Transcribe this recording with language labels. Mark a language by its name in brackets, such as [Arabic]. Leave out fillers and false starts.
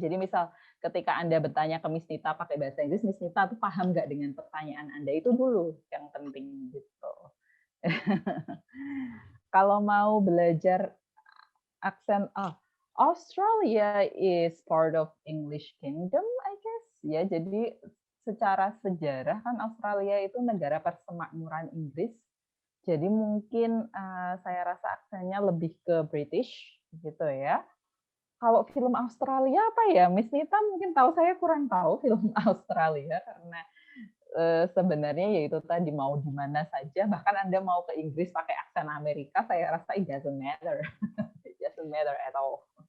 [Indonesian] Jadi misal ketika Anda bertanya ke Miss Nita pakai bahasa Inggris, Miss Nita tuh paham nggak dengan pertanyaan Anda, itu dulu yang penting gitu. Kalau mau belajar aksen, [English] Australia is part of English Kingdom, I guess. [Indonesian] Ya, jadi secara sejarah kan Australia itu negara persemakmuran Inggris. Jadi mungkin saya rasa aksennya lebih ke British gitu ya. Kalau film Australia apa ya, Miss Nita mungkin tahu, saya kurang tahu film Australia karena sebenarnya yaitu tadi mau di mana saja, bahkan Anda mau ke Inggris pakai aksen Amerika, saya rasa [English] it doesn't matter, it doesn't matter at all.